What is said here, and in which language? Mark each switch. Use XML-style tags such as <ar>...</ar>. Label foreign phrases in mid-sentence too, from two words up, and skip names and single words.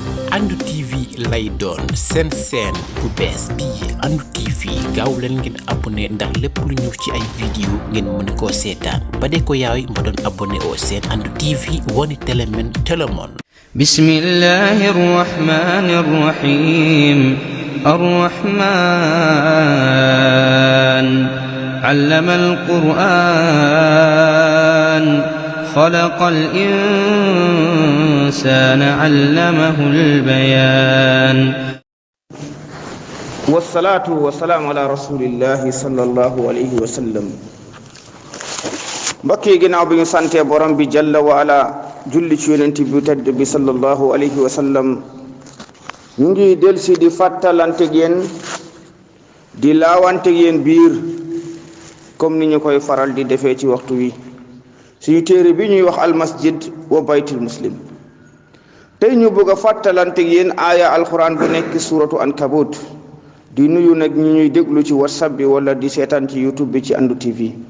<wo>Andu TV lay doon seen bu bees bii Andu TV gaaw leen ngeen abonné ndax lépp lu ñëw ci ay vidéo ngeen mën koo seetaan ba de ko yaay mba doon abonné oo seen Andu TV woni télé men télémon.</wo> <ar>بسم الله الرحمن الرحيم. الرحمن علم القرآن خلق الإنسان علمه البيان والصلاة والسلام على رسول الله صلى الله عليه وسلم</ar> <wo>mbokki ginnaaw bi ñu sante borom bi</wo> <ar>جل وعلا</ar> <wo>julli ci yonent bi tedd bi</wo> <ar>صلى الله عليه وسلم</ar> <wo>ñu ngi delsi di fàttalante yéen di laawante yéen biir comme ni ñu koy faral di defee ci waxtu wi suñu téere bi ñuy wax al masjid wa baytul muslim tey ñu bëgg a fàttalante yéen aaya alquran bu nekk</wo> <ar>سورة العنكبوت</ar> <wo>di nuyu nag ñi ñuy déglu ci whatsapp bi wala di seetaan ci youtube bi ci Andu TV</wo>